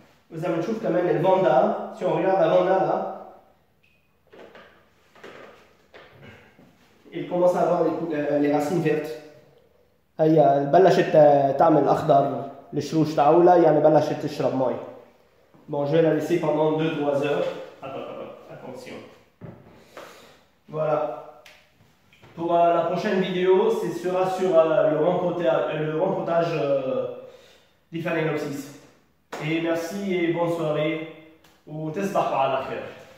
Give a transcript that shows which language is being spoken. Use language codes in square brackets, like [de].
[ar] واذا بنشوف كمان الفوندا، [fr] si on regarde la vonda là, il commence à avoir les racines vertes. [ar] هي بلشت تعمل اخضر الشروش تاعولها، يعني بلشت تشرب مي. [fr] Bon, je vais la laisser pendant 2-3 heures. Attention. Voilà. Pour la prochaine vidéo, ce sera sur le rempotage du Phalaenopsis. Et merci et bonne soirée. Ou [ar] tasbahou ala khair.